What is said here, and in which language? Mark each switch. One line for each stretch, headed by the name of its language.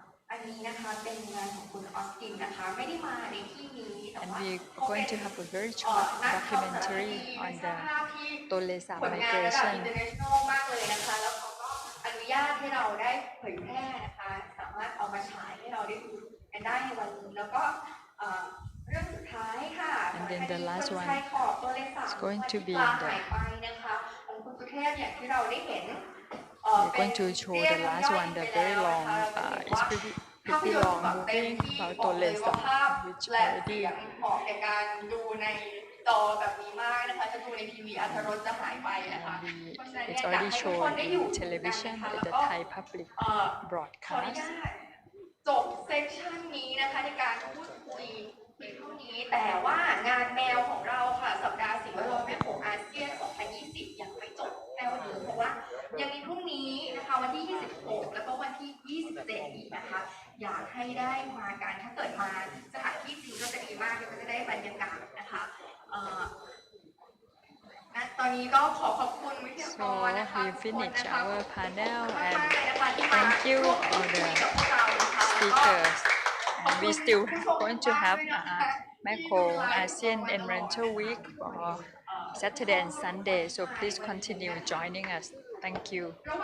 Thai: อันนี้นะคะเป็นงานของคุณออสตินนะคะไม่ได้มาในที่นี้
English: And we're going to have a very short documentary on the Tonle Sap migration.
Thai: มากเลยนะคะแล้วเขาก็อนุญาตให้เราได้เผยแพร่นะคะสามารถเอามาฉายให้เราได้ดูกันได้ในวันนี้แล้วก็เรื่องสุดท้ายค่ะ
English: And then the last one is going to be in
Thai: หายไปนะคะของคุณสุเทพอย่างที่เราได้เห็น
English: We're going to show the last one, the very long, it's pretty long movie about Tonle Sap, which already
Thai: เหมาะในการดูในจอแบบนี้มากนะคะจะดูในทีวีอรรถรสจะหายไปนะคะ
English: it's already shown in television at the Thai public broadcast.
Thai: จบเซสชันนี้นะคะในการพูดคุยเพียงเท่านี้แต่ว่างานแมวของเราค่ะสัปดาห์สิ่งแวดล้อมแม่โขงอาเซียน 2020 ยังไม่จบแค่วันนี้เพราะว่ายังมีพรุ่งนี้นะคะวันที่ 26 แล้วก็วันที่ 27 อีกนะคะอยากให้ได้มากันถ้าเกิดมาสถานที่จริงก็จะดีมากก็จะได้บรรยากาศนะคะตอนนี้ก็ขอบคุณวิทยากรนะคะ
English: So we finish our panel and thank you all the speakers. And we still going to have Mekong-ASEAN Environmental Week for Saturday and Sunday. So please continue joining us. Thank you.